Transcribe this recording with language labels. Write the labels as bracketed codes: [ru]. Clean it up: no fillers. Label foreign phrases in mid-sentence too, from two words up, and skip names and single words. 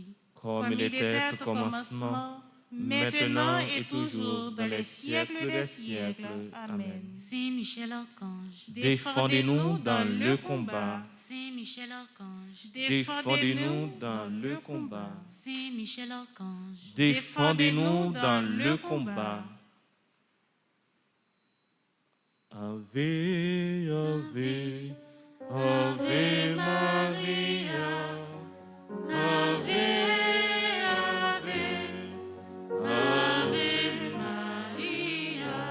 [fr] Comme il était au commencement, maintenant et toujours, dans les siècles des siècles. Amen. Saint Michel Archange, défendez-nous dans le combat. Saint Michel Archange, Défendez-nous dans le combat. Saint Michel Archange, Défendez-nous dans le combat. [la] Ave, Ave, Ave Maria. Ave, Ave, Ave Maria.